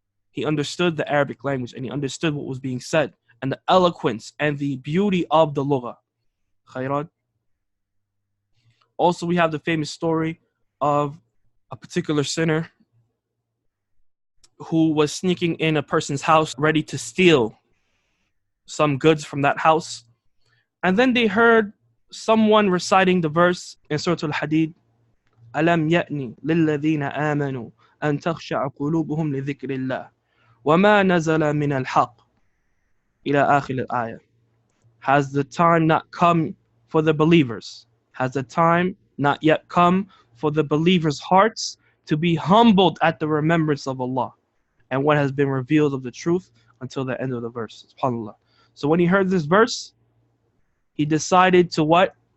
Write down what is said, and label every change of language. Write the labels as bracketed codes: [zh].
[en] He understood the Arabic language and he understood what was being said and the eloquence and the beauty of the lugha. Khayran. Also, we have the famous story of a particular sinner who was sneaking in a person's house ready to steal some goods from that house. And then they heard someone reciting the verse in Surah Al-Hadid, [ar] أَلَمْ يَأْنِ لِلَّذِينَ آمَنُوا أَن تَخْشَعَ قُلُوبُهُمْ لِذِكْرِ اللَّهِ وَمَا نَزَلَ مِنَ الْحَقِّ إِلَى آخِرِ الْآيَةِ. [en] Has the time not come for the believers? Has the time not yet come for the believers' hearts to be humbled at the remembrance of Allah and what has been revealed of the truth until the end of the verse? SubhanAllah. So when he heard this verse, he decided to what?